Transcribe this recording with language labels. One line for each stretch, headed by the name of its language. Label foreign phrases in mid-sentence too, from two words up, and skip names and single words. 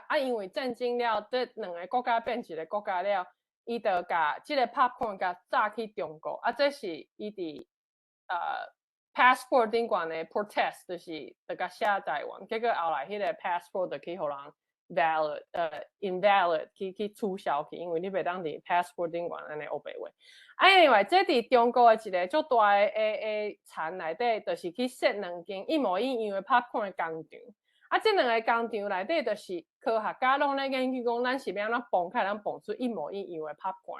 Min Nan Chinese: 啊，因为战争了，这两个国家变一个国家了，伊就甲即个 popcorn 甲炸去中国。啊，这是伊伫passport 顶悬的 protest， 就是甲写台湾。结果后来迄个 passport 就去互人 invalid 去取消去，因为你袂当伫 passport 顶管安尼黑白话。Anyway， 这伫中国的一个足大的田内底，就是去设2间一模一样的 popcorn 的工厂。这2个工厂内底，就是科学家拢咧研究讲，咱是要安怎蹦开，咱蹦出一模一样的 popcorn。